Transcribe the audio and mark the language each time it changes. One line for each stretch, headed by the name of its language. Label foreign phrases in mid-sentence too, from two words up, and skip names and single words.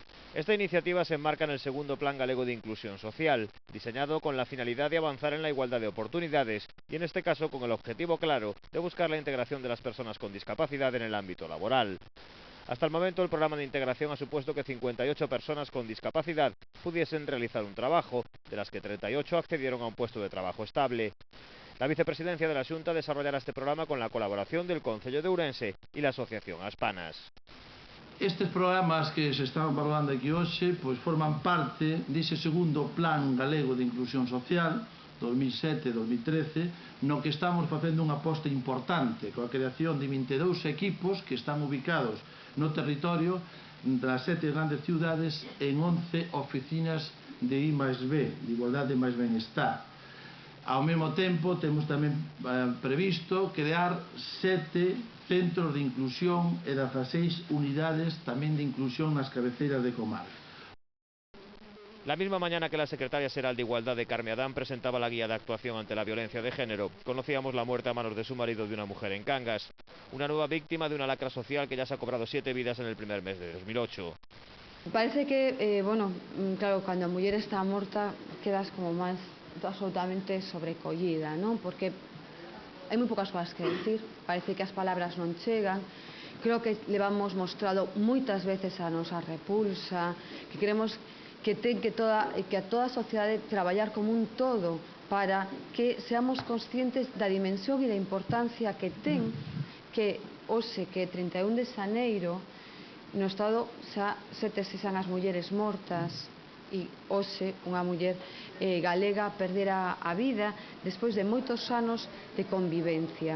Spanish: Esta iniciativa se enmarca en el segundo Plan Galego de Inclusión Social, diseñado con la finalidad de avanzar en la igualdad de oportunidades y en este caso con el objetivo claro de buscar la integración de las personas con discapacidad en el ámbito laboral. Hasta el momento el programa de integración ha supuesto que 58 personas con discapacidad pudiesen realizar un trabajo, de las que 38 accedieron a un puesto de trabajo estable. La vicepresidencia de la Xunta desarrollará este programa con la colaboración del Concello de Ourense y la Asociación Aspanas.
Galician: Estes programas que se están falando aquí hoxe forman parte dese segundo Plan Galego de Inclusión Social 2007-2013, no que estamos facendo unha aposta importante coa creación de 22 equipos que están ubicados no territorio das 7 grandes ciudades en 11 oficinas de I+B, de Igualdade máis Benestar. Ao mesmo tempo, temos tamén previsto crear 7 centros de inclusión e 16 unidades tamén de inclusión nas cabeceiras de comarca.
Spanish: La misma mañana que la secretaria xeral de Igualdad de Carme Adán presentaba la guía de actuación ante la violencia de género, conocíamos la muerte a manos de su marido de una mujer en Cangas, una nueva víctima de una lacra social que ya se ha cobrado 7 vidas en el primer mes de 2008.
Galician: Parece que, claro, cando a muller está morta quedas como máis absolutamente sobrecollida, non? Porque hai moi poucas cousas que decir, parece que as palabras non chegan. Creo que levamos mostrado moitas veces a nosa repulsa, que queremos que a toda a sociedade traballar como un todo para que seamos conscientes da dimensión e da importancia que ten que hoxe, que 31 de xaneiro, no Estado xa se sexan as mulleres mortas e hoxe unha muller galega perdera a vida despois de moitos anos de convivencia.